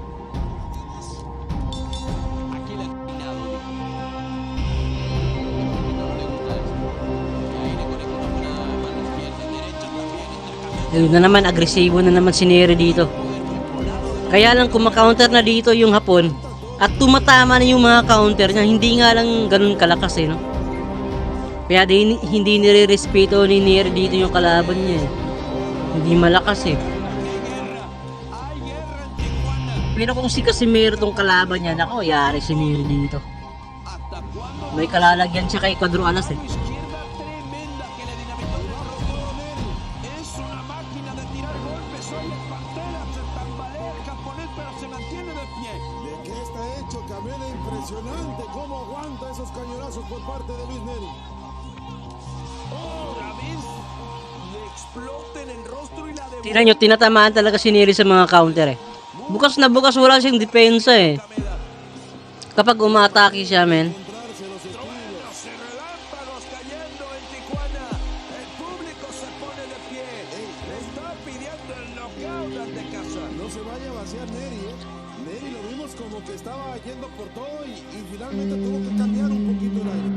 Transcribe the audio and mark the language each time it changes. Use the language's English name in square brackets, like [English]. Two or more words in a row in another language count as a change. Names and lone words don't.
[Spanish] Aquí la terminado. No le gusta eso. Y ahí le conecta una buena mano izquierda, derecha también. [Filipino] Ayun na naman, agresibo na naman si Neri dito. Kaya lang kung makaunter na dito yung Hapon at tumatama na yung mga counter niya, hindi nga lang ganun kalakas eh, no? Kaya hindi nire-respeto ni Neri dito yung kalaban niya eh. Hindi malakas eh. Pero kung si Casimero tong kalaban niya, nako, yari si Neri dito. May kalalagyan siya kay Cuadro Alas eh. [Spanish] Impresionante cómo aguanta esos cañonazos por parte de Luis Neri. Otra vez le explota en el rostro y la de. [Filipino] Tingnan nyo, tinatamaan talaga si Neri sa mga counter eh. Bukas na bukas, wala siyang depensa eh. Kapag umatake siya, men. [Spanish] No se vaya a vaciar Neri, ¿eh? Neri lo vimos como que estaba yendo por todo y finalmente tuvo que cambiar un poquito el aire.